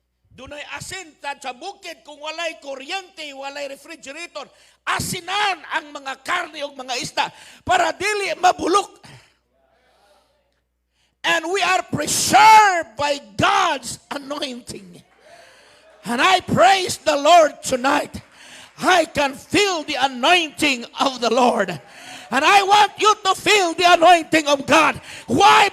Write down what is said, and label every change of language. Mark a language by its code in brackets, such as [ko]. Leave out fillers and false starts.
[ceb] Dunay asin sa bukid kung walay kuryente, walay refrigerator. Asinan ang mga karne o mga isda para dili mabulok. [en] And we are preserved by God's anointing. And I praise the Lord tonight. I can feel the anointing of the Lord. And I want you to feel the anointing of God. Why?